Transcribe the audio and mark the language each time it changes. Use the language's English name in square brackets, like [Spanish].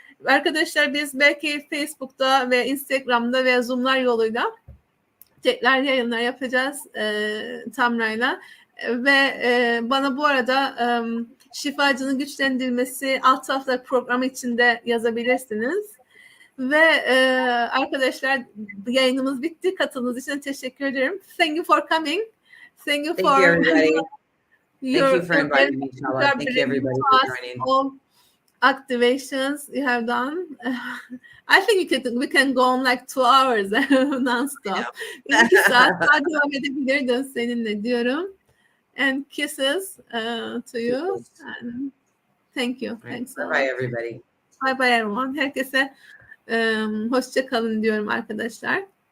[Turkish] Arkadaşlar, biz belki Facebook'ta ve Instagram'da ve Zoom'lar yoluyla tekrar yayınlar yapacağız Tamra'yla ve bana bu arada şifacının güçlendirilmesi alt tarafta programı içinde yazabilirsiniz. Ve arkadaşlar, yayınımız bitti. Katıldığınız için teşekkür ederim. [English] Thank you for coming. Thank you for everybody. Thank you for inviting me, Çağla. Thank you everybody for joining. All activations you have done. I think we can go on like 2 hours non-stop. [Turkish] 2 saat daha devam edebilirdim seninle diyorum. [English] And kisses to you. Thank you. All right. Thanks a lot. Bye everybody. Bye bye everyone. [Turkish] Herkese hoşça kalın diyorum arkadaşlar.